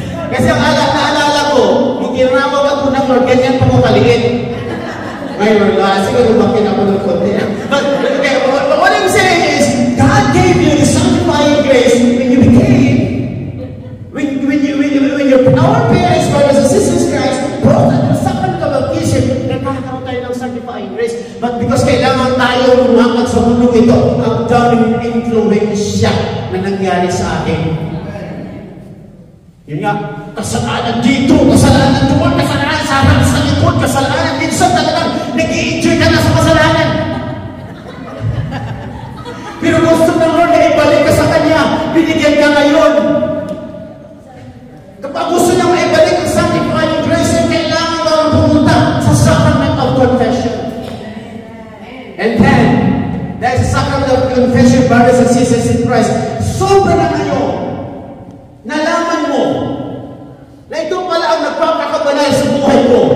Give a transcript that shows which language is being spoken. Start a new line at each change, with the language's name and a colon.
Filipino: Kasi ang naalala ko, yung tinawag ako ng Lord, ganyan pa ko kaliit. Ngayon, siguro lumaki na ako ng konti.
English: But what I'm saying is, God gave you the sanctifying grace when you became, when your our parents, brothers and sisters in Christ, brought us the sacrament of baptism,
Filipino: nagkakaroon tayo ng
English: sanctifying grace.
Filipino: But because kailangan tayo lumakad sa mundo ito, ang daming influensya na nangyari sa atin. Yun nga, kasalanan dito, kasalanan doon, kasalanan sa harap, sa likod, kasalanan minsan talagang nag-i-enjoy ka na sa kasalanan. Pero gusto ng Lord na ibalik ka sa Kanya, binigyan ka ngayon. Kapag gusto niya maibalik ang sanctifying grace, kailangan ka pumunta sa sacrament of confession.
English: And then, there's a sacrament of confession, brothers and sisters in Christ.
Filipino: Sobra na ngayon, nalaman mo na ito pala ang nagpapakabanal sa buhay ko.